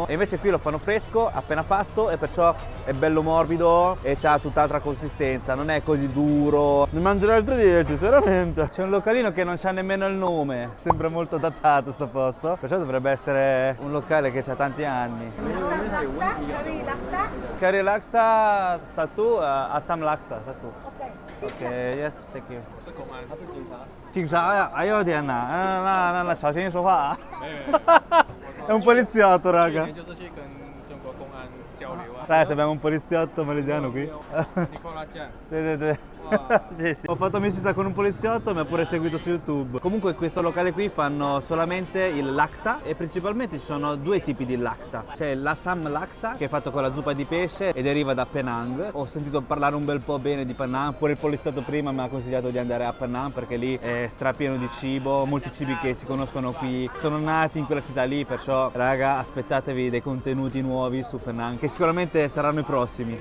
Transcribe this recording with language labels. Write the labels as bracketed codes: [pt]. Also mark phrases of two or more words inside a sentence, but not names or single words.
[it] E invece qui lo fanno fresco, appena fatto, e perciò è bello morbido e ha tutt'altra consistenza, non è così duro. Ne mangerò altri 10, veramente. C'è un localino che non c'ha nemmeno il nome, sembra molto datato sto posto, perciò dovrebbe essere un locale che ha tanti anni. Curry laksa. [ms] Curry laksa satu, asam laksa satu. [en] OK， Okay, yes, thank you. [zh] 我是公安，他是警察。警察呀？哎呦天哪，那小心说话啊。 [it] È un poliziotto, [zh] 去 [it] raga. [zh] 年就是去跟中国公安交流啊。 [it] Ragazzi, abbiamo un poliziotto malesiano qui. [zh] 你扣他价。 [it] Vedete? Sì, sì. Ho fatto amicizia con un poliziotto, mi ha pure seguito su YouTube. Comunque in questo locale qui fanno solamente il laksa e principalmente ci sono 2 tipi di laksa. C'è l'Assam laksa che è fatto con la zuppa di pesce e deriva da Penang. Ho sentito parlare un bel po' bene di Penang, pure il poliziotto prima mi ha consigliato di andare a Penang perché lì è strapieno di cibo, molti cibi che si conoscono qui sono nati in quella città lì, perciò raga aspettatevi dei contenuti nuovi su Penang che sicuramente saranno i prossimi.